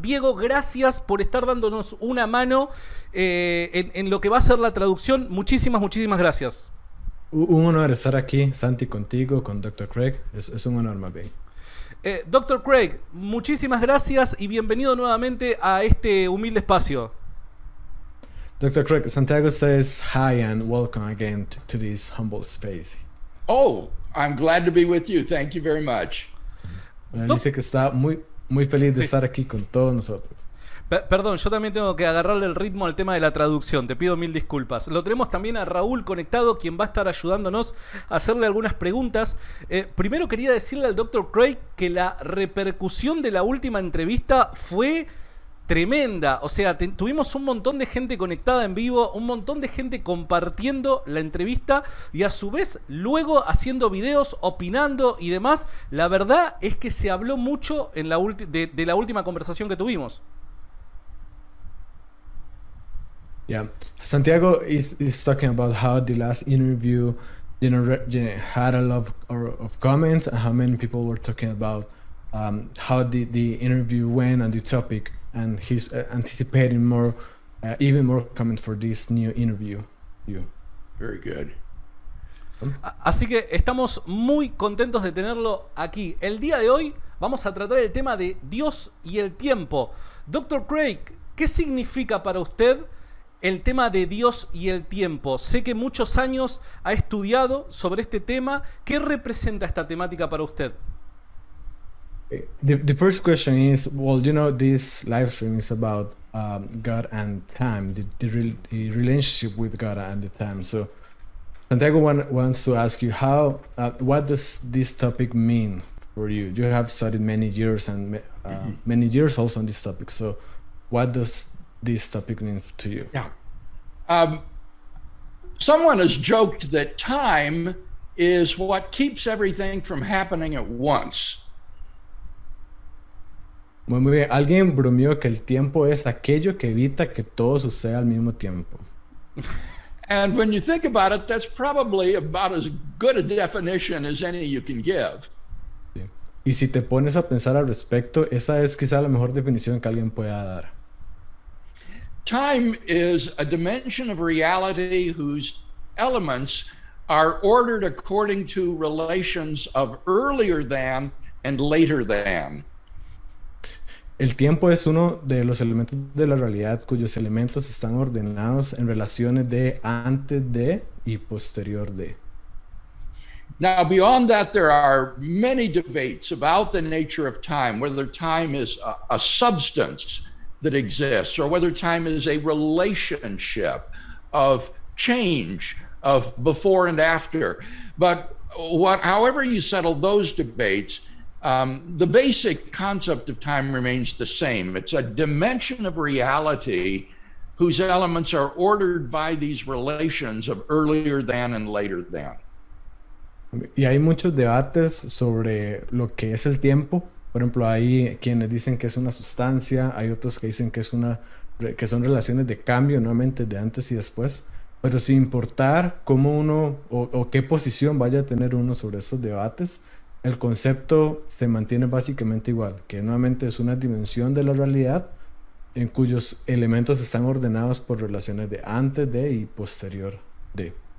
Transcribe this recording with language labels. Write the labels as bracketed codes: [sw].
[es] Diego, gracias por estar dándonos una mano en lo que va a ser la traducción. Muchísimas gracias. Un honor estar aquí, Santi, contigo, con Dr. Craig. Es un honor, más bien. Dr. Craig, muchísimas gracias y bienvenido nuevamente a este humilde espacio. [en] Dr. Craig, Santiago says hi and welcome again to this humble space. Oh, I'm glad to be with you. Thank you very much. [es] Bueno, dice que está muy feliz de estar aquí con todos nosotros. Perdón, yo también tengo que agarrarle el ritmo al tema de la traducción. Te pido mil disculpas. Lo tenemos también a Raúl conectado, quien va a estar ayudándonos a hacerle algunas preguntas. Primero quería decirle al Dr. Craig que la repercusión de la última entrevista fue tremenda. O sea, tuvimos un montón de gente conectada en vivo, un montón de gente compartiendo la entrevista y a su vez luego haciendo videos, opinando y demás. La verdad es que se habló mucho en de la última conversación que tuvimos. [en] Yeah, Santiago is talking about how the last interview had a lot of comments and how many people were talking about how the interview went and the topic, and he's anticipating more, even more comments for this new interview. Very good. [es] Así que estamos muy contentos de tenerlo aquí. El día de hoy vamos a tratar el tema de Dios y el tiempo. Dr. Craig, ¿qué significa para usted el tema de Dios y el tiempo? Sé que muchos años ha estudiado sobre este tema. ¿Qué representa esta temática para usted? [en] The first question is, well, you know, this live stream is about God and time, the relationship with God and the time. So Santiago wants to ask you what does this topic mean for you? You have studied many years and many years also on this topic. So what does this topic mean to you? Yeah. Someone has joked that time is what keeps everything from happening at once. [es] Muy bien. Alguien bromeó que el tiempo es aquello que evita que todo suceda al mismo tiempo. [en] And when you think about it, that's probably about as good a definition as any you can give. [es] Sí. Y si te pones a pensar al respecto, esa es quizá la mejor definición que alguien pueda dar. [en] Time is a dimension of reality whose elements are ordered according to relations of earlier than and later than. [es] El tiempo es uno de los elementos de la realidad cuyos elementos están ordenados en relaciones de antes de y posterior de. [en] Now, beyond that, there are many debates about the nature of time, whether time is a substance that exists, or whether time is a relationship of change, of before and after. But however you settle those debates, the basic concept of time remains the same. It's a dimension of reality whose elements are ordered by these relations of earlier than and later than. [es] Y hay muchos debates sobre lo que es el tiempo. Por ejemplo, hay quienes dicen que es una sustancia, hay otros que dicen que son relaciones de cambio, nuevamente de antes y después, pero sin importar cómo uno o qué posición vaya a tener uno sobre estos debates, el concepto se mantiene básicamente igual, que nuevamente es una dimensión de la realidad en cuyos elementos están ordenados por relaciones de antes de y posterior de.